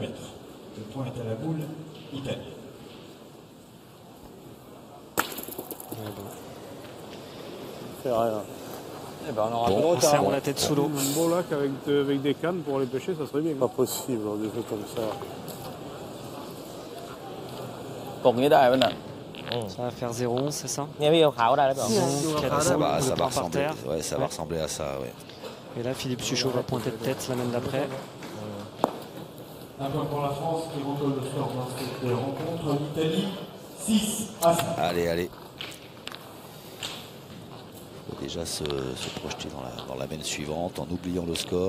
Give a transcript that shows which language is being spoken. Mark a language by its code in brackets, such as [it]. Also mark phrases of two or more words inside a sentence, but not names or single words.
[fr] Le point est à la boule italienne. On fait rien. Eh ben, on aura Bon, pas de On retard. serre la tête sous l'eau. Un beau lac avec des cannes pour aller pêcher, ça serait bien. Pas possible, des choses comme ça. [th] ตกนี้ได้ไหมน่ะ [fr] Ça va faire 0-11, c'est ça? [th] เนี่ยพี่ขาวๆได้หรือเปล่า [fr] Ça va, Le ça va point par ressembler. terre. Ouais, ça va ressembler à ça, ouais. Et là, Philippe Suchot va pointer de tête la semaine d'après. Un point pour la France qui recolle le score dans cette rencontre. L'Italie 6-5. Allez, allez. Il faut déjà se projeter dans la mène suivante en oubliant le score.